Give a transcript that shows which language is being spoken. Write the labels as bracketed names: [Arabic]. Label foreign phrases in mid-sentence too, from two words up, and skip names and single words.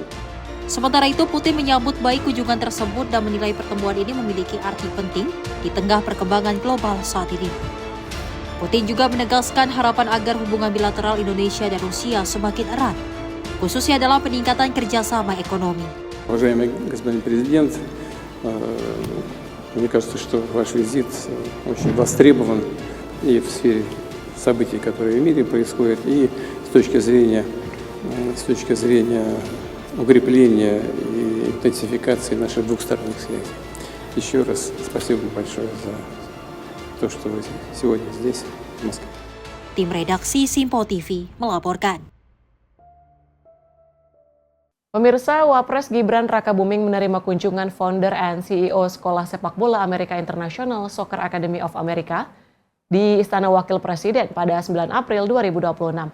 [Indonesian] Sementara itu, Putin menyambut baik kunjungan tersebut dan menilai pertemuan ini memiliki arti penting di tengah perkembangan global saat ini. Putin juga menegaskan harapan agar hubungan bilateral Indonesia dan Rusia semakin erat, khususnya dalam peningkatan kerjasama ekonomi. [Russian] Уважаемый господин президент, мне кажется, что ваш визит очень востребован и в сфере событий, которые в мире происходят, и с точки зрения укрепления и интенсификации наших двухсторонних связей. Еще раз спасибо большое за то, что вы сегодня здесь, в Москве. [Indonesian] Tim redaksi Simpo TV melaporkan. Pemirsa, Wapres Gibran Rakabuming menerima kunjungan [English] founder and CEO [Indonesian] Sekolah Sepak Bola Amerika International Soccer Academy of America di Istana Wakil Presiden pada 9 April 2026.